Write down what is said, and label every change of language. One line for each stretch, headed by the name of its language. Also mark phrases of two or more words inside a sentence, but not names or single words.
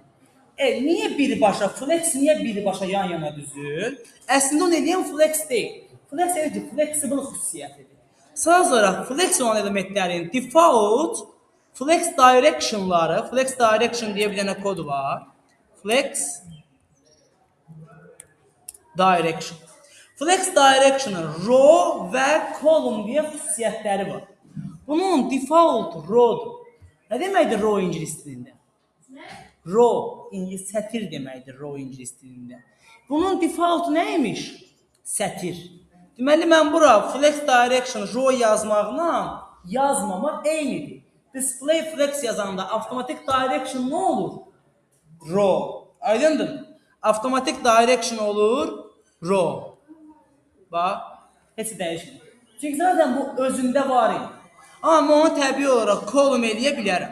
Azerbaijani: Niyə birbaşa flex, niyə birbaşa yan-yana düzür? Əslində onu eləyən flex deyil. Flex eləyir, flexible xüsusiyyətidir. Söz olaraq flex olan elementlərin default
English: flex directionları, flex direction
Azerbaijani: deyə bir dənə kod var.
English: Flex direction. Flex direction'ın
Azerbaijani: row və column deyə xüsusiyyətləri var. Bunun default row'dur. Nə deməkdir row ingilis dilində? Row, sətir deməkdir row ingilis dilində. Bunun default nəymiş? Sətir. Deməli, mən bura
English: flex direction row
Azerbaijani: yazmaqla yazmamaq eynidir.
English: Display flex
Azerbaijani: yazanda avtomatik direction nə olur? Row. Aydındır mı? Avtomatik direction olur row. Bax, heç dəyişmir. Çünki zaten bu özündə var idi. Amma onu təbii olaraq column eləyə bilərəm.